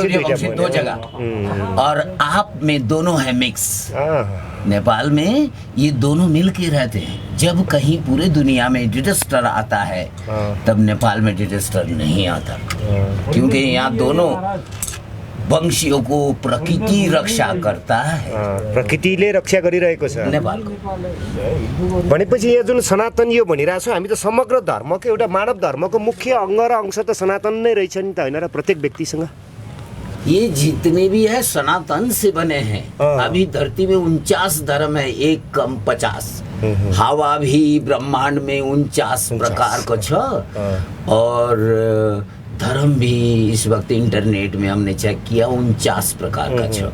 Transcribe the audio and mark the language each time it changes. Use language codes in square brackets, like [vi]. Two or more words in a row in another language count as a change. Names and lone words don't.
[hi] सूर्यवंशी दो जगह, और आप में दोनों है मिक्स। नेपाल में ये दोनों मिल के रहते हैं। जब कहीं पूरे दुनिया में डिजास्टर आता है तब नेपाल में डिजास्टर नहीं आता, क्योंकि यहाँ दोनों वंशियों को प्रकृति रक्षा करता है। [ne] प्रकृतिले रक्षा गरिरहेको छ नेपालको। भनेपछि यो जुन सनातन यो भनिरहेको छ, हामी त समग्र धर्मको एउटा मानव धर्मको मुख्य अङ्ग र अंश त सनातन नै रहेछ नि त, होइन र? प्रत्येक व्यक्तिसँग [hi] ये जितने भी है सनातन से बने हैं। अभी धरती में 49 धर्म है, एक कम 50। हवा भी ब्रह्मांड में 49 प्रकार का छ, और धर्म भी इस वक्त इंटरनेट में हमने चेक किया 49 प्रकार का छ।